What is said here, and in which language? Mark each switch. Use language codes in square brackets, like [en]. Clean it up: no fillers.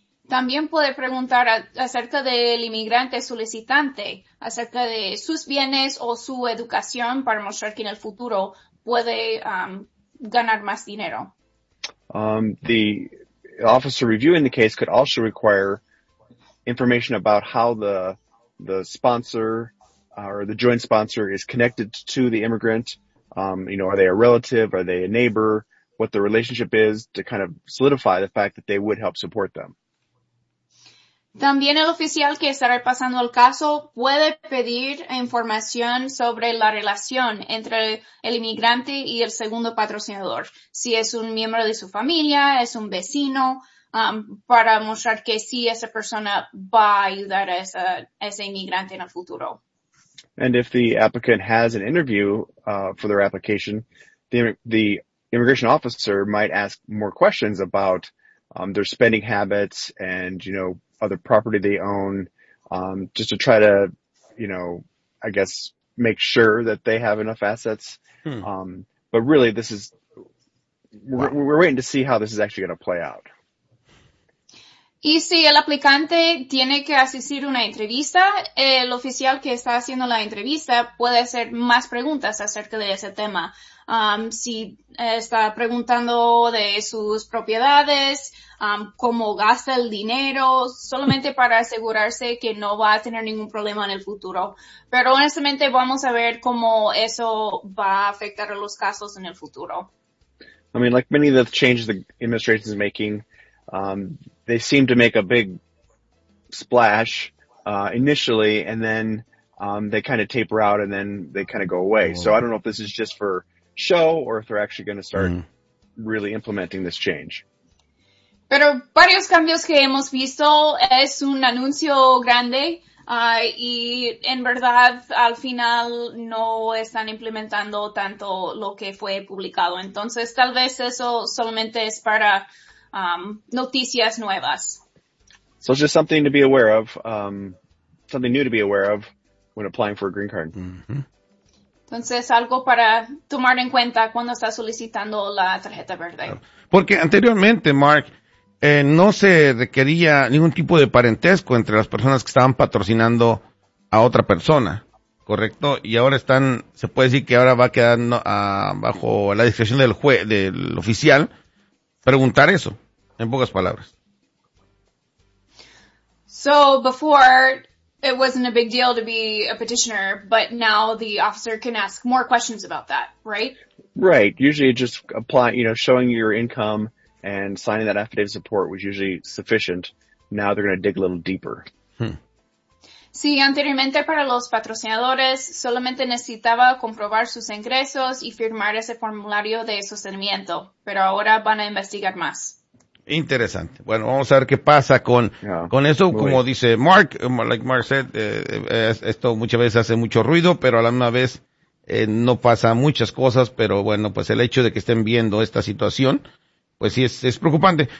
[es] También puede preguntar acerca del inmigrante solicitante, acerca de sus bienes o su educación para mostrar que en el futuro puede ganar más dinero. [en] The officer reviewing the case could also require information about how the sponsor or the joint sponsor is connected to the immigrant. You know, are they a relative? Are they a neighbor? What the relationship is to kind of solidify the fact that they would help support them. [es] También el oficial que está repasando el caso puede pedir información sobre la relación entre el inmigrante y el segundo patrocinador. Si es un miembro de su familia, es un vecino, para mostrar que sí, esa persona va a ayudar a ese inmigrante en el futuro. [en] And if the applicant has an interview for their application, the immigration officer might ask more questions about their spending habits and, you know, other property they own, just to try to, you know, I guess, make sure that they have enough assets. Hmm. But really, this is, we're waiting to see how this is actually going to play out. [es] Y si el aplicante tiene que asistir a una entrevista, el oficial que está haciendo la entrevista puede hacer más preguntas acerca de ese tema. Si está preguntando de sus propiedades, cómo gasta el dinero, solamente para asegurarse que no va a tener ningún problema en el futuro. Pero honestamente vamos a ver cómo eso va a afectar a los casos en el futuro. [en] I mean, like many of the changes the administration is making, they seem to make a big splash initially, and then they kind of taper out, and then they kind of go away. Oh. So I don't know if this is just for show or if they're actually going to start really implementing this change. [es] Pero varios cambios que hemos visto es un anuncio grande, y en verdad al final no están implementando tanto lo que fue publicado. Entonces tal vez eso solamente es para noticias nuevas. [en] So it's just something to be aware of, something new to be aware of when applying for a green card. Mm-hmm. [es] Entonces, algo para tomar en cuenta cuando está solicitando la tarjeta verde. Porque anteriormente, Mark, no se requería ningún tipo de parentesco entre las personas que estaban patrocinando a otra persona, ¿correcto? Y ahora están, se puede decir que ahora va quedando bajo la discreción del juez, del oficial, preguntar eso, en pocas palabras. [en] So, before, it wasn't a big deal to be a petitioner, but now the officer can ask more questions about that, right? Right. Usually just showing your income and signing that affidavit of support was usually sufficient. Now they're going to dig a little deeper. [es] Sí, anteriormente para los patrocinadores, solamente necesitaba comprobar sus ingresos y firmar ese formulario de sostenimiento, pero ahora van a investigar más. Interesante. Bueno, vamos a ver qué pasa con eso. Muy como bien. Dice Mark, [en] like Mark said, [es] esto muchas veces hace mucho ruido, pero a la misma vez no pasa muchas cosas, pero bueno, pues el hecho de que estén viendo esta situación, pues sí es preocupante.